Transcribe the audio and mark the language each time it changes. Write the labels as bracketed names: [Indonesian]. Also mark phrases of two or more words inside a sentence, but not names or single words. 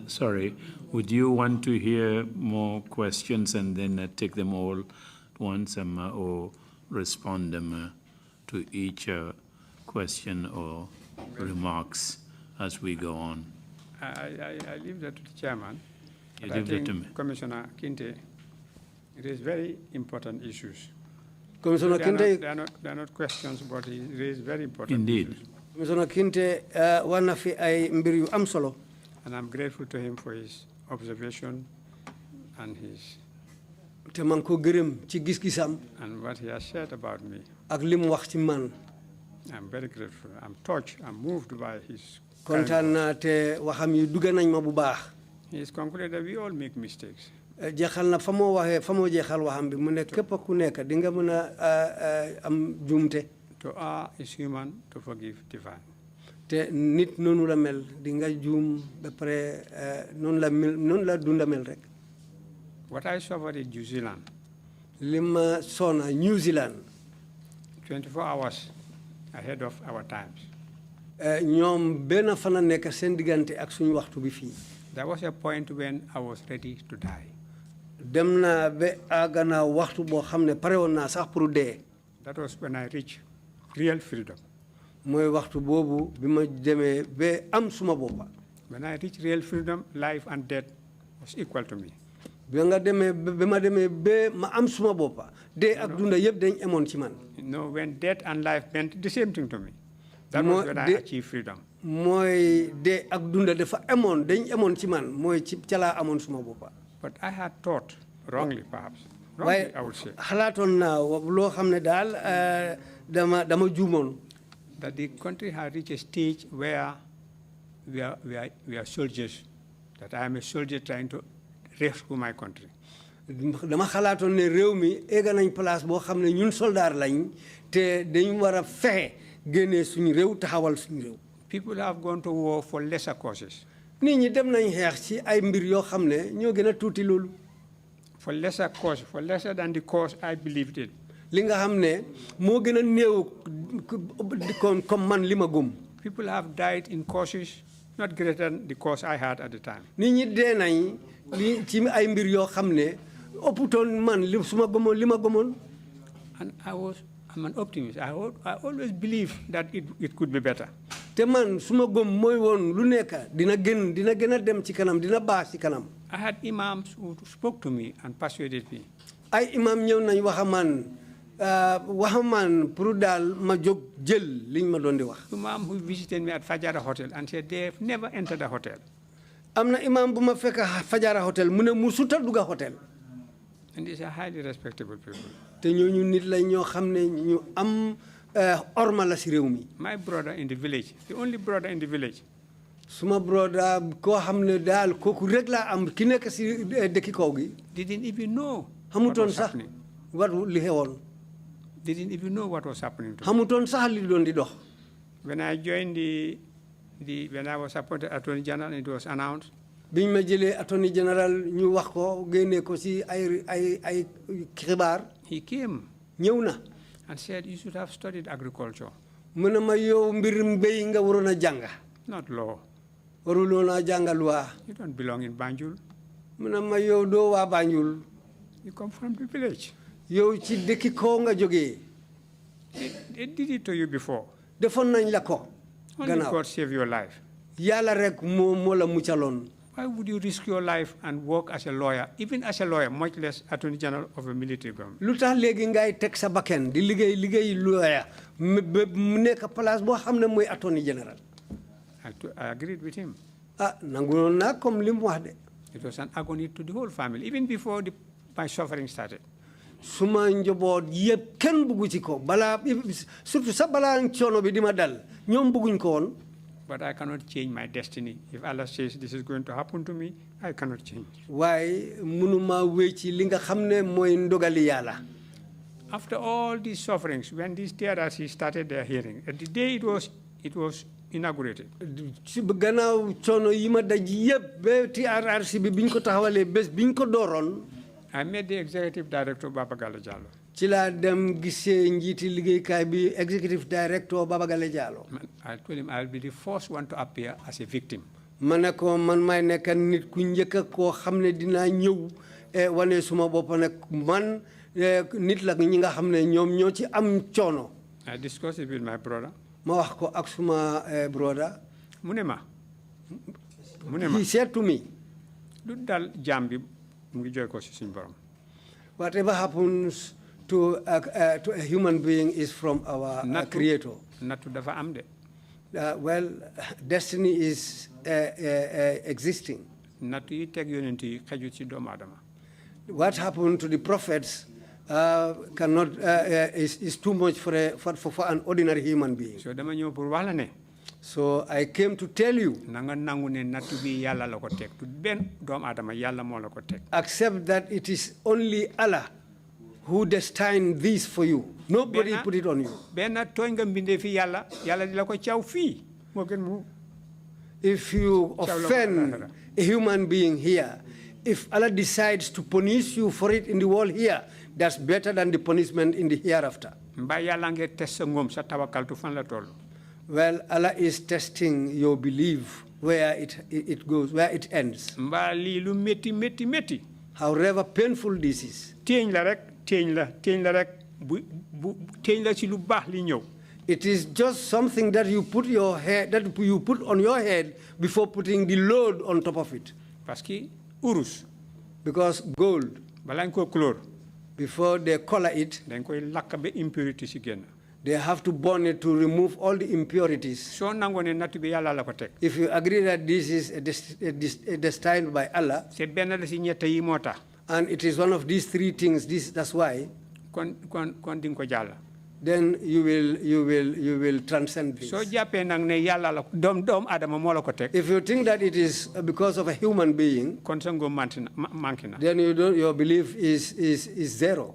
[English] Sorry, would you want to hear more questions and then take them all at once or respond them to each question or remarks as we go on? I leave that to the chairman. You leave that to me. Commissioner Kinte, it is very important issues. Commissioner Kinte, they are not questions, but it is very important. Indeed. Issues. [Wolof] Commissioner Kinte, wana fi ay mbir yu am solo. [English] And I'm grateful to him for his observation and his and what he has said about me. [Wolof] Ak lim wax ci man. [English] I'm very grateful. I'm touched. I'm moved by his. [Wolof] Kontaan na te waxam yu duga nañ ma bu baax. [English] He is concluded that we all make mistakes. [Wolof] Jeexal na fa moo jeexal waxam bi mu ne képp ku nekk di nga mën a am juumte. [English] To err is human, to forgive divine. [Wolof] Te nit noonu la mel di nga juum ba pare noonu la dunda mel rek. [English] What I suffered in New Zealand. [Wolof] Lima sona New Zealand. [English] 24 hours ahead of our times. [Wolof] ñoom benn fana nekk seen diggante ak suñu waxtu bi fii. [English] There was a point when I was ready to die. [Wolof] Dem naa ba àgg naa waxtu boo xam ne pare woon naa sax pour dee. [English] That was when I reached real freedom. [Wolof] mooy waxtu boobu bi ma demee ba am suma boppa. [English] When I reached real freedom, life and death was equal to me. [Wolof] bi nga demee ba ma demee ba ma am suma boppa dee ak dunda yëpp dañ emoon ci man. [English] No, when death and life meant the same thing to me. That was when I achieved freedom. [Wolof] mooy dee ak dunda dafa emoon dañ emoon ci man mooy ci ca laa amoon suma boppa. [English] But I had thought wrongly, perhaps. Wrongly, I would say. [Wolof] xalaatoon naa loo xam ne daal dama juumoon. [English] That the country had reached a stage where we are soldiers. That I am a soldier trying to rescue my country. [Wolof] dama xalaatoon ne réew mi egga nañ place boo xam ne ñun soldaar lañ te dañ war a fexe génnee suñu réew taxawal suñu réew. [English] People have gone to war for lesser causes. [Wolof] nit ñi dem nañ xeex ci ay mbir yoo xam ne ñoo gën a tuuti loolu. [English] For lesser cause, for lesser than the cause I believed in. [Wolof] li nga xam ne moo gën a néew comme man li ma gëm. [English] People have died in causes not greater than the cause I had at the time. [Wolof] nit ñi dee nañ li ci ay mbir yoo xam ne ëpputoon man li su ma gëmoon li ma gëmoon. [English] And I'm an optimist. I always believe that it could be better. [Wolof] te man su ma gëm mooy woon lu nekk dina gën a dem ci kanam dina baax ci kanam. [English] I had imams who spoke to me and persuaded me. [Wolof] ay imam ñëw nañ waxamaan pour daal ma jóg jël liñ ma doon di wax. [English] Imam who visited me at Fajara Hotel and said they have never entered a hotel. [Wolof] am na imam bu ma fekk Fajara Hotel mu ne musuta dugga hotel. [English] And these are highly respectable people. [Wolof] te ñooñu nit la ñoo xam ne ñu am orma la si réew mi. [English] My brother in the village, the only brother in the village. [Wolof] Suma brother koo xam ne daal kooku rek laa am ki nekk si dëkki kaw gi. [English] Didn't even know. [Wolof] xamutoon sax wat li xewoon. [English] Didn't even know what was happening to [Wolof] xamutoon sax li doon di dox. [English] When I joined when I was appointed Attorney General, it was announced. [Wolof] biñ ma jëlee [English] Attorney General [Wolof] ñu wax ko génne ko si ay xibaar. [English] He came. [Wolof] ñëw na. [English] And said you should have studied agriculture. [Wolof] mu ne ma yow mbir mbéy nga waroon a jàng. [English] Not law. [Wolof] waruloon a jàng loi. [English] You don't belong in Banjul. [Wolof] mu ne ma yow doo waa Banjul. [English] You come from the village. [Wolof] yow ci dëkki kaw nga jógee. [English] They did it to you before. [Wolof] defoon nañ la ko. [English] Only God save your life. [Wolof] yàlla rek moo la muccaloon. [English] Why would you risk your life and work as a lawyer, even as a lawyer, much less Attorney General of a military government? [Wolof] lu tax léegi ngay teg sa bakken di liggéey lawyer mu nekk place boo xam ne mooy [English] Attorney General. I agreed with him. [Wolof] nanguloon naa comme li mu wax de. [English] It was an agony to the whole family, even before my suffering started. [Wolof] suma njaboot yëpp kenn buggu ci ko balaa surtout sax balaa coono bi di ma dal ñoom bugguñ ko woon. [English] But I cannot change my destiny. If Allah says this is going to happen to me, I cannot change. [Wolof] waaye mënuma wéy ci li nga xam ne mooy ndogali yàlla. [English] After all these sufferings, when this TRRC started their hearing, at the day it was inaugurated. [Wolof] ci gannaaw coono yi ma daj yëpp ba TRRC bi biñ ko taxawalee bés biñ ko dooroon. [English] I met the executive director Baba Gale Jallow. [Wolof] ci laa dem gisee njiiti liggéeykaay bi [English] executive director [Wolof] Baba Gale Jallow. [English] I told him I'll be the first one to appear as a victim. [Wolof] ma ne ko man may nekk nit ku njëkk koo xam ne dinaa ñëw wane suma bopp ne man nit la ñi nga xam ne ñoom ñoo ci am coono. [English] I discussed it with my brother. [Wolof] ma wax ko ak suma brother. mu ne ma. [English] he said to me. [Wolof] lu dal jaam bi mu ngi jooy ko si suñu borom. [English] whatever happens to a human being is from our creator. [Wolof] nattu dafa am de. [English] well, destiny is existing. [Wolof] nattu yi teg yonent yi xejut ci doomu aadama. [English] what happened to the prophets cannot is too much for an ordinary human being. [Wolof] so dama ñëw pour wax la ne. [English] so I came to tell you. [Wolof] na nga nangu ne nattu bi yàlla la ko teg. du benn doomu aadama yàlla moo la ko teg. [English] accept that it is only Allah who destined this for you. Nobody put it on you. [Wolof] benn tooñ nga mbindee fi yàlla di la ko caw fii moo gën mu. [English] if you offend a human being here, if Allah decides to punish you for it in the world here, that's better than the punishment in the hereafter. [Wolof] mbaa yàlla ngeen test sa ngëm sa tawakkaltu fan la toll. [English] well, Allah is testing your belief where it goes, where it ends. [Wolof] mbaa lii lu métti métti métti. [English] however painful this is. [Wolof] téeñ la rek téeñ la rek bu téeñ la ci lu baax li ñëw. [English] it is just something that you put on your head before putting the load on top of it. [French] parce que [Wolof] urus. [English] because gold. [Wolof] balaa ñu ko couleur. [English] before they color it. [Wolof] dañ koy lakk ba impurity si génn. [English] they have to burn it to remove all the impurities. [Wolof] soo nangoo ne nattu bi yàlla la ko teg. [English] if you agree that this is destined by Allah. [Wolof] c'est benn la si ñett yi moo tax. [English] and it is one of these three things. That's why. [Wolof] kon di nga ko jàll. [English] then you will transcend this. [Wolof] soo jàppee nag ne yàlla la doom Adama moo la ko teg. [English] if you think that it is because of a human being. [Wolof] kon sa ngëm manqué na. [English] then your belief is zero.